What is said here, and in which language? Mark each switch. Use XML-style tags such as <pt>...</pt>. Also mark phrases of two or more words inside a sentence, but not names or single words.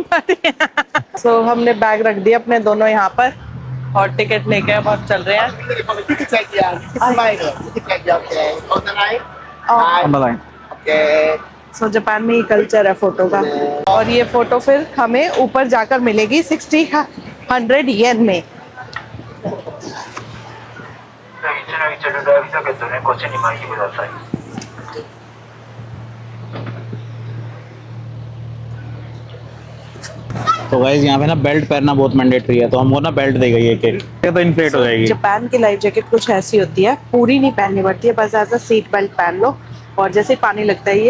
<hi>सो हमने बैग रख दिया अपने दोनों यहाँ पर और टिकट लेके अब हम चल रहे हैं। सो जापान में ही कल्चर है फोटो का, और ये फोटो फिर हमें ऊपर जाकर मिलेगी 100 येन में।</hi> <ja>一の一のライフジャケットね、こっちに巻いてください。</ja> <hi>तो गाइस यहाँ पे ना बेल्ट पहनना बहुत मैंडेटरी है, तो हमको ना बेल्ट दी गई है कि ये तो इन्फ्लेट हो जाएगी। जापान की</hi> <en>life jacket</en> <hi>कुछ ऐसी होती है, पूरी नहीं पहननी पड़ती है, बस ऐसा</hi> <en>seat belt</en> <hi>पहन लो और जैसे ही पानी लगता है ये</hi>